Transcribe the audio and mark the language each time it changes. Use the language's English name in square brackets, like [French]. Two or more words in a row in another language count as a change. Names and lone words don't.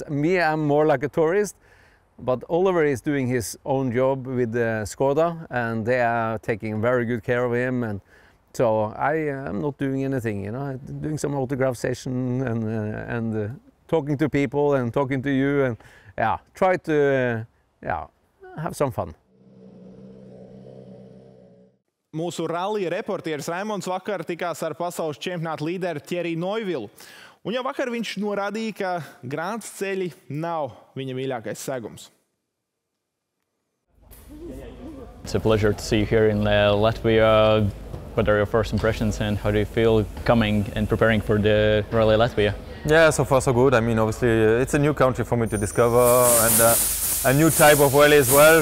[English] Me, I'm more like a tourist, but Oliver is doing his own job with Skoda, and they are taking very good care of him, and so I am not doing anything, you know. I'm doing some autograph session and talking to people and talking to you, and yeah, try to yeah, have some fun. [Latvian] Mūsu rallija reportieris Raimons vakar tikās ar pasaules čempionāta līderi Ķeriju Noivilu. Un jau vakar viņš norādīja, ka grāns ceļi nav viņa mīļākais segums. [English] It's a pleasure to see you here in Latvia. What are your first impressions and how do you feel coming and preparing for the Rally Latvija? Yeah, so far so good. I mean, obviously it's a new country for me to discover and a new type of rally as well.